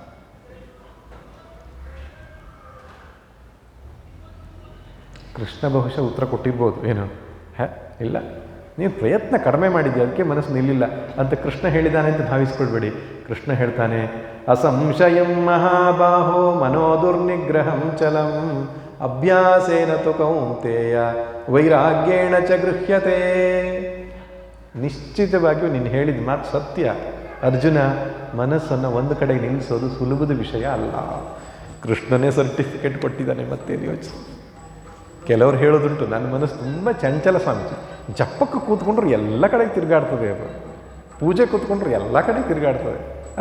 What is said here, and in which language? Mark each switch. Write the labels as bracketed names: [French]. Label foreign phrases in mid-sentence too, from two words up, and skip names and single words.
[Kannada] ಕೃಷ್ಣ ಬಹುಶಃ ಉತ್ತರ ಕೊಟ್ಟಿರ್ಬೋದು, ಏನು ಇಲ್ಲ, ನೀವು ಪ್ರಯತ್ನ ಕಡಿಮೆ ಮಾಡಿದ್ದೆ ಅದಕ್ಕೆ ಮನಸ್ಸು ನಿಲ್ಲಿಲ್ಲ ಅಂತ ಕೃಷ್ಣ ಹೇಳಿದ್ದಾನೆ ಅಂತ ಭಾವಿಸ್ಕೊಳ್ಬೇಡಿ. ಕೃಷ್ಣ ಹೇಳ್ತಾನೆ, [Sanskrit] ಅಸಂಶಯಂ ಮಹಾಬಾಹೋ ಮನೋದುರ್ನಿಗ್ರಹಂ ಚಲಂ ಅಭ್ಯಾಸೇನ ತು ಕೌಂತೆಯ ವೈರಾಗ್ಯೇಣ ಚ ಗೃಹ್ಯತೆ. [Kannada] ನಿಶ್ಚಿತವಾಗಿಯೂ ನೀನು ಹೇಳಿದ ಮಾತು ಸತ್ಯ ಅರ್ಜುನ. ಮನಸ್ಸನ್ನು ಒಂದು ಕಡೆಗೆ ನಿಲ್ಲಿಸೋದು ಸುಲಭದ ವಿಷಯ ಅಲ್ಲ. ಕೃಷ್ಣನೇ ಸರ್ಟಿಫಿಕೇಟ್ ಕೊಟ್ಟಿದ್ದಾನೆ. ಮತ್ತೇನು ಯೋಚನೆ? ಕೆಲವರು ಹೇಳೋದುಂಟು, ನನ್ನ ಮನಸ್ಸು ತುಂಬ ಚಂಚಲ ಸ್ವಾಮೀಜಿ, ಜಪ್ಪಕ್ಕೆ ಕೂತ್ಕೊಂಡ್ರು ಎಲ್ಲ ಕಡೆಗೆ ತಿರುಗಾಡ್ತದೆ, ಅದು ಪೂಜೆ ಕೂತ್ಕೊಂಡ್ರು ಎಲ್ಲ ಕಡೆಗೆ ತಿರುಗಾಡ್ತದೆ ಅಲ್ಲ.